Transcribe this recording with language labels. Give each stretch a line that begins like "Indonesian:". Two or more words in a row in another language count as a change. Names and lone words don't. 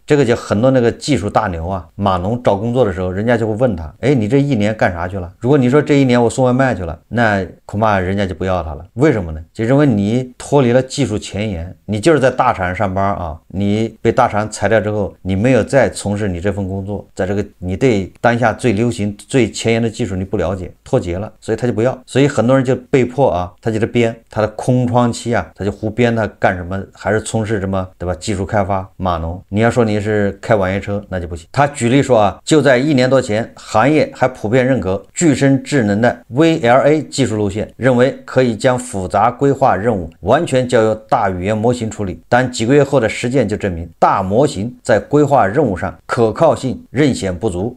Chinese: 這個就很多那個技術大牛啊，碼農找工作的時候，人家就會問他，哎，你這1年幹啥去了？如果你說這1年我送外賣去了，那恐怕人家就不要他了。為什麼呢？就認為你脫離了技術前沿，你就是在大廠上班啊，你被大廠裁掉之後，你沒有再從事你這份工作，在這個你對當下最流行最前沿的技術你不了解，脫節了，所以他就不要。所以很多人就被迫他就編他的空窗期啊，他就胡編他幹什麼，還是從事什麼，對吧？技術開發碼農。你要說你是開網約車，那就不行。他舉例說就在1年多前，行業還普遍認可具身智能的 VLA 技術路線，認為可以將複雜規劃任務完全交由大語言模型處理。但幾個月後的實踐就證明，大模型在規劃任務上可靠性仍顯不足。